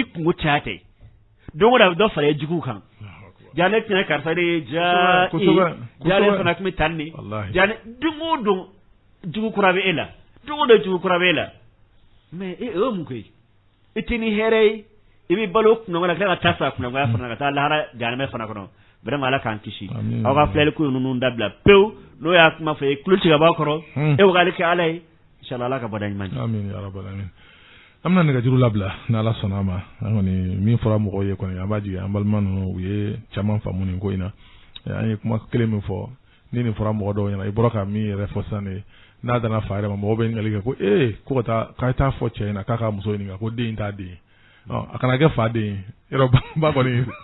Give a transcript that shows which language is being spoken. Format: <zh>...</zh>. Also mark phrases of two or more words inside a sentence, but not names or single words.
<bm>kungo caya tɛ don o don a bɛ dɔ fara jugu kan ja ne tɛna karisa de ye ja ale fana tun bɛ tan de ja don o don jugu kura bɛ e la don o don jugu kura bɛ e la mais o ye mun koyi i tɛ ni hɛrɛ ye i bɛ balo kunna wɛrɛ tila ka taa sa kunna wɛrɛ fana ka taa lahara jahanama fana kɔnɔ vraiment ala k'an kisi aw ka filɛli ko ninnu dabila pewu n'o y'a kuma fɔ e tulo tigɛ b'a kɔrɔ e bɛ k'ale kɛ ala ye inshallah ala ka bɔ da ɲuman ye amin</bm> <ar>يا رب العالمين</ar> <bm>an bɛna nɛgɛjuru labila ni ala sɔnna a ma an kɔni min fɔra mɔgɔw ye kɔni an b'a jigin an balima ninnu u ye caman faamu nin ko in na an ye kuma kelen min fɔ ni nin fɔra mɔgɔ dɔw ɲɛna i bɔra ka min yɛrɛ fɔ sisan de n'a danna fa yɛrɛ ma mɔgɔw bɛ ɲininkali kɛ ko ko ka taa k'a t'a fɔ cɛ ɲɛna k'a ka muso ɲininka ko den in t'a den ye a kana kɛ fa den ye yɔrɔ ba kɔni</bm>